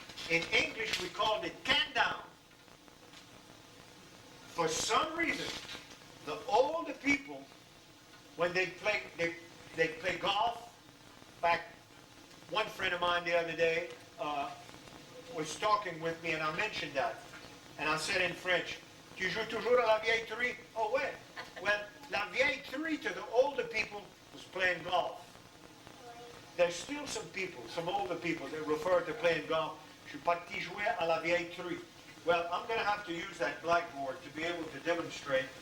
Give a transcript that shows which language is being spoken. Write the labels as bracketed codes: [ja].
[en] In English, we called it can down. For some reason, the older people, when they play golf, back, one friend of mine the other day was talking with me and I mentioned that. And I said in French, [fr] "Tu joues toujours à la vieille three?" "Oh, ouais." [en] Well, la vieille three to the older people was playing golf. There's still some people, some older people that refer to playing golf. [fr] "Je suis parti jouer à la vieille three." [en] Well, I'm going to have to use that blackboard to be able to demonstrate.